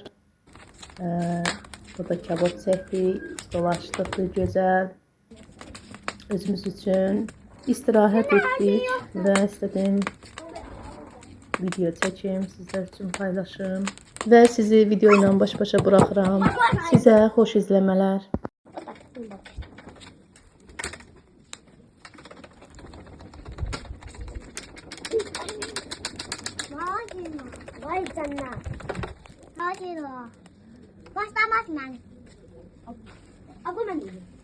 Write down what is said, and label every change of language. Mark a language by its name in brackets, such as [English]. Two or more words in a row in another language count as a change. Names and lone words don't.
[Azerbaijani] Burada kabab çəkdik, dolaşdıq gözəl. Özümüz üçün istirahət etdik və istədim video çəkim, sizlər üçün paylaşım və sizi video ilə baş-başa buraxıram. Sizə xoş izləmələr. Vay canına. [Turkish] Hadi o. Başlamaz ben. Abi ben değilim.